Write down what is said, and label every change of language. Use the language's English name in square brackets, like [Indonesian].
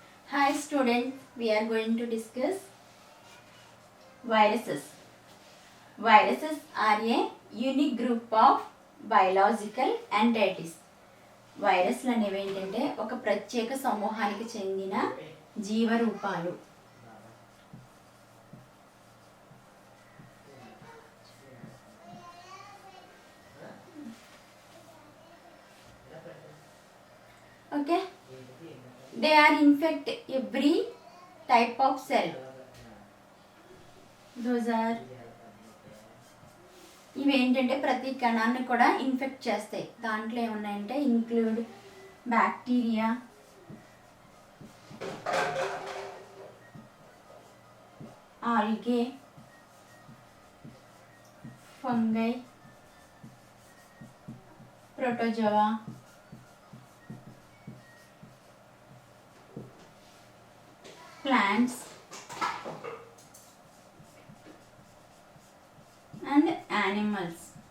[English] Hi students, we are going to discuss viruses. Viruses are a unique group of biological entities. [Telugu] వైరస్లు అనేవి ఏంటంటే ఒక ప్రత్యేక సమూహానికి చెందిన జీవరూపాలు. [English] Okay, they are infect every type of cell. Those are [Telugu] ఇవి ఏంటంటే ప్రతి కణాన్ని కూడా ఇన్ఫెక్ట్ చేస్తాయి. దాంట్లో ఏమున్నాయంటే include bacteria, algae, fungi, protozoa, plants and animals.